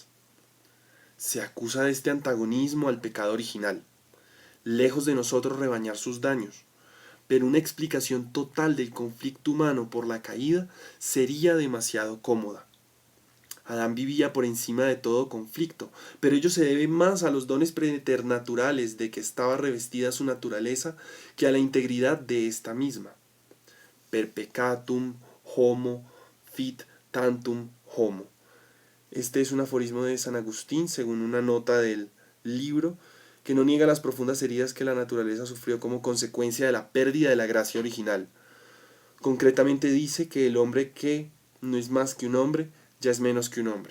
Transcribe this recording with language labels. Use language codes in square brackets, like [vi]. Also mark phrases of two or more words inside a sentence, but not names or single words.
[es] Se acusa de este antagonismo al pecado original, lejos de nosotros rebañar sus daños, pero una explicación total del conflicto humano por la caída sería demasiado cómoda. Adán vivía por encima de todo conflicto, pero ello se debe más a los dones preternaturales de que estaba revestida su naturaleza que a la integridad de esta misma. [la] Per peccatum homo fit tantum homo. [es] Este es un aforismo de San Agustín, según una nota del libro, que no niega las profundas heridas que la naturaleza sufrió como consecuencia de la pérdida de la gracia original. Concretamente dice que el hombre que no es más que un hombre, ya es menos que un hombre.